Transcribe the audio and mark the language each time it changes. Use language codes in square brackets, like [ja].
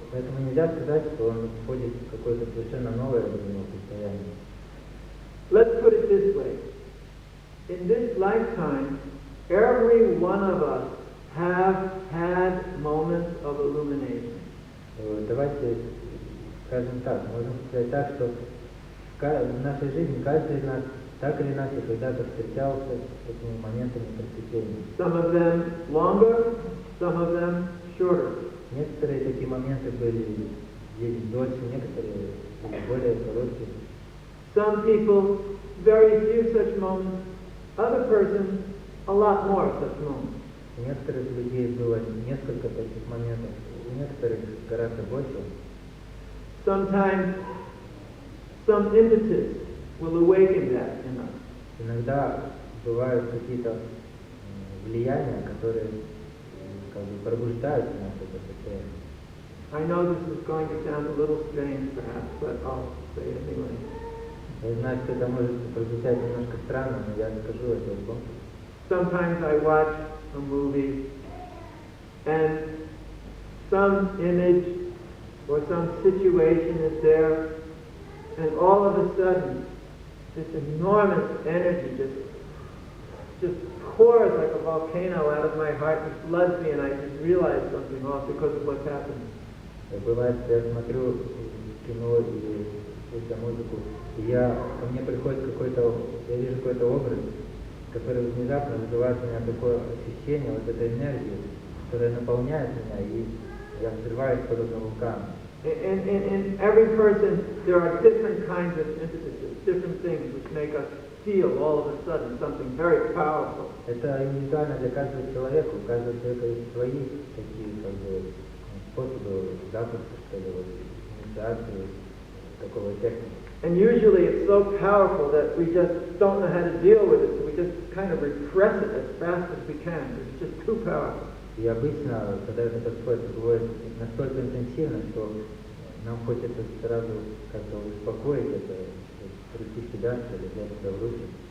[ru] Поэтому нельзя сказать, что он входит в какое-то совершенно новое для него состояние. [en] Let's put it this way. In this lifetime, every one of us have had moments of illumination. [ru] Давайте скажем так, можем сказать так, что в нашей жизни каждый из нас так или иначе когда-то встречался с этими моментами просветления. [en] Some of them longer, some of them shorter. [ru] Некоторые такие моменты были дольше, некоторые были более короткие. [en] Some people, very few such moments. Other persons, a lot more such moments. [ru] У некоторых людей было несколько таких моментов, у некоторых гораздо больше. [en] Sometimes some impetus will awaken that in us. [ru] Иногда бывают какие-то влияния, которые как бы пробуждают наше состояние. [en] I know this is going to sound a little strange perhaps, but I'll say it anyway. [ru] Я знаю, что это может прозвучать немножко странно, но я скажу это громко. [en] Sometimes I watch a movie and some image or some situation is there, and all of a sudden this enormous energy just pours like a volcano out of my heart and floods me, and I just realize something off because of what's happened. [ru] Бывает, я смотрю кино или слушаю музыку, и ко мне приходит я вижу какой-то образ, который внезапно вызывает у меня такое ощущение, вот этой энергии, которая наполняет меня, и я взрываюсь подобно вулкану. [en] In every person, there are different kinds of impetuses, different things which make us feel all of a sudden something very powerful. [ru] Это индивидуально для каждого человека, у каждого человека есть свои такие как бы способы запуска, что ли, инициации такого эффекта. [en] And usually it's so powerful that we just don't know how to deal with it, so we just kind of repress it as fast as we can. It's just too powerful. [ru] И обычно, когда это происходит, это бывает настолько интенсивно, что нам хочется сразу как-то успокоить это, прийти в себя, что ли, взять себя в руки.